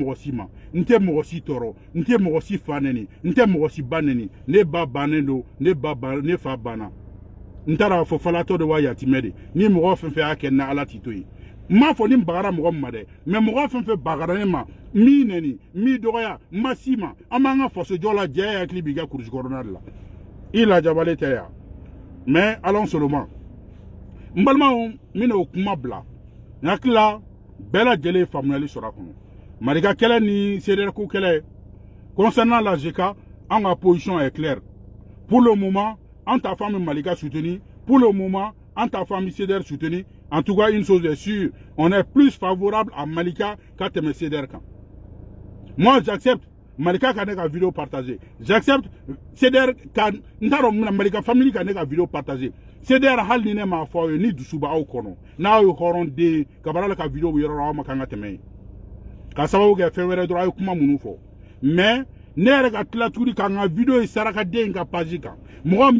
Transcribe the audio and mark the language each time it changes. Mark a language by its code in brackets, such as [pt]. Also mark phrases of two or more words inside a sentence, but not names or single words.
[bm] mɔgɔ si ma n tɛ mɔgɔ si tɔɔrɔ n tɛ mɔgɔ si fa nɛni n tɛ mɔgɔ si ba nɛni ne ba bannen don ne fa banna n taara fɔ falatɔ de wa yatimɛ de ni mɔgɔ fɛn fɛn y'a kɛ na ala t'i to yen n m'a fɔ ni n bagara mɔgɔ min ma dɛ mais mɔgɔ fɛn fɛn bagara ne ma n b'i nɛni n b'i dɔgɔya n ma s'i ma an b'an ka fasojɔ la jɛ hakili b'i ka kurusi kɔnɔna de la i lajabalen tɛ yan mais ala soloma n balimaw n bɛna o kuma bila n hakili la bɛɛ lajɛlen ye faamuyali sɔrɔ a kɔnɔ marika kɛlɛ ni CDR ko kɛlɛ concernant la JK an ka [fr] position est claire pour le moment [bm] an t'a fɔ an bɛ malika soutenir [fr] pour le moment [bm] an t'a fɔ an bɛ CDR soutenir [fr] en tout cas une chose est sûre on est plus favorable à [bm] malika ka tɛmɛ CDR kan [fr] moi j'accepte [bm] malika ka ne ka vidéo partager [fr] j'accepte [bm] CDR ka n t'a dɔn mun na malika famille ka ne ka vidéo partager CDR hali ni ne m'a fɔ aw ye ni dusu b'aw kɔnɔ n'aw ye hɔrɔnden kabara la ka vidéo bɛ yɔrɔ la aw ma kan ka tɛmɛ yen ka sababu kɛ fɛn wɛrɛ dɔrɔn a ye kuma minnu fɔ mais ne yɛrɛ ka tila tuguni ka n ka video sarakaden ka page kan mɔgɔ min